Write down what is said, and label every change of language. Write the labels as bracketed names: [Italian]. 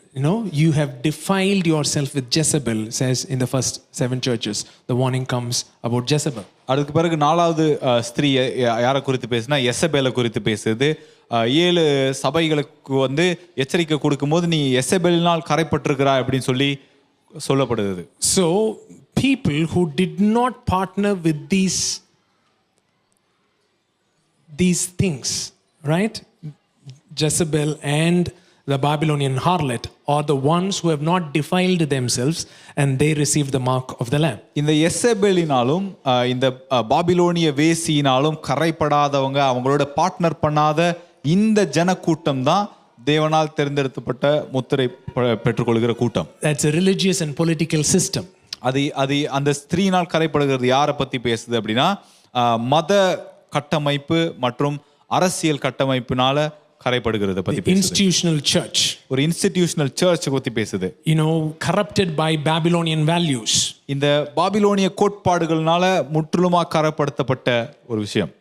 [English] You know, you have defiled yourself with Jezebel, says in the first 7 churches. The warning comes about Jezebel. [Tamil] அதுக்கு பிறகு 4வது ஸ்திரீ யாரை குறித்து பேசுனா எசபேலை குறித்து பேசுது. 7 சபைகளுக்கு வந்து எச்சரிக்கை கொடுக்கும்போது நீ எசபேலினால் கரைப்பட்டிருக்கிறாய் அப்படின்னு சொல்லி சொல்லப்படுது. [English] So people who did not partner with these things, right? Jezebel and the Babylonian harlot, are the ones who have not defiled themselves, and they receive the mark of the Lamb. [Tamil] இந்த எசபேலினாலும் இந்த பாபிலோனிய வேசியினாலும் கரைப்படாதவங்க, அவங்களோட partner பண்ணாத இந்த ஜனக்கூட்டம் தான் தேவனால் தேர்ந்தெடுக்கப்பட்ட முத்திரை பெற்றுக்கொள்கிற கூட்டம். [English] That's a religious and political system. [Tamil] அது அந்த ஸ்திரீனால் கரைப்படுகிறது யாரை பத்தி பேசுது அப்படின்னா, மத கட்டமைப்பு மற்றும் அரசியல் கட்டமைப்பினால கரைப்படுகிறது பத்தி பேசுது. [English] Institutional church. [Tamil] ஒரு இன்ஸ்டிடியூஷனல் சர்ச் பத்தி பேசுது. [English] Corrupted by Babylonian values. [Tamil] இந்த பாபிலோனிய கோட்பாடுகள்னால முற்றிலுமா கரைப்படுத்தப்பட்ட ஒரு விஷயம்.